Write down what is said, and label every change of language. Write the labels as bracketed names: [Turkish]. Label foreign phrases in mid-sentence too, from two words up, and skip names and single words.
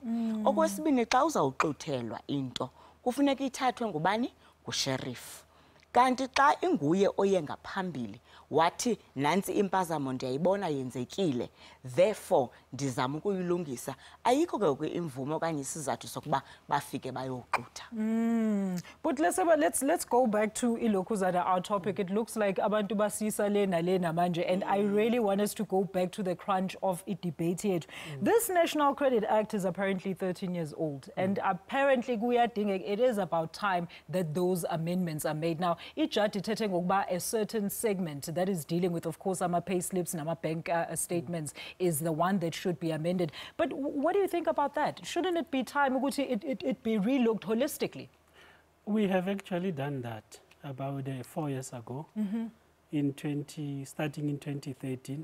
[Xhosa] Okwesibini xa uzawuxuthelwa into kufuneka ithathwe ngubani? Ngusheriff. Kanti xa inguye oye ngaphambili wathi nansi impazamo ndiyayibona yenzekile therefore ndizama ukuyilungisa ayikho ke imvume okanye isizathu sokuba bafike bayoxutha. [English] But let's go back to ilokhuzana, our topic. It looks like [Zulu] abantu basisa lena manje, [English] and I really want us to go back to the crunch of it debate here. This National Credit Act is apparently 13 years old, and apparently it is about time that those amendments are made. Now, [Xhosa] ijaji ithethe ngokuba [English] a certain segment that is dealing with, of course, our pay slips and our bank statements is the one that should be amended. But what do you think about that? Shouldn't it be time it be relooked holistically? We have actually done that about 4 years ago, starting in 2013.